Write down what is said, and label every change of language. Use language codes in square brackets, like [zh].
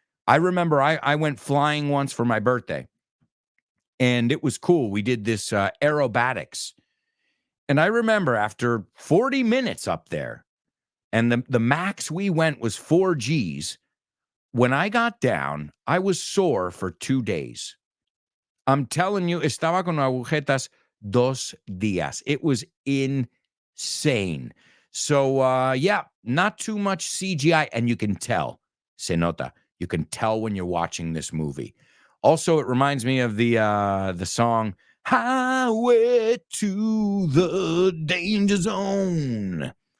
[en] I remember I went flying once for my birthday, and it was cool. We did this aerobatics. And I remember after 40 minutes up there, and the max we went was 4Gs. When I got down, I was sore for 2 days. I'm telling you, [es] estaba con agujetas 2 días. [en] It was insane. So, yeah, not too much CGI, and you can tell. [es] Se nota. [en] You can tell when you're watching this movie. Also, it reminds me of the song Highway to the Danger Zone.